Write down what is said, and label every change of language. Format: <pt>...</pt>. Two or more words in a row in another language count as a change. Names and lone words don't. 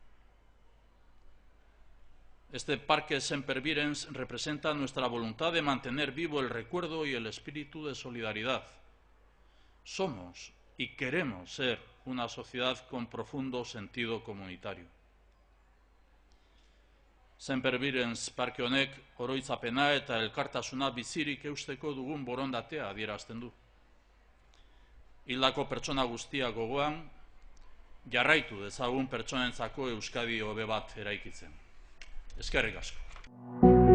<es>Este parque Semper Virens representa nuestra voluntad de mantener vivo el recuerdo y el espíritu de solidaridad. Somos y queremos ser una sociedad con profundo sentido comunitario.</es> <eu>Semper Virens parke honek oroitzapena eta elkartasuna bizirik eusteko dugun borondatea adierazten du. Hildako pertsona guztiak gogoan, jarraitu dezagun pertsonentzako Euskadi hobe bat eraikitzen. Eskerrik asko.</eu>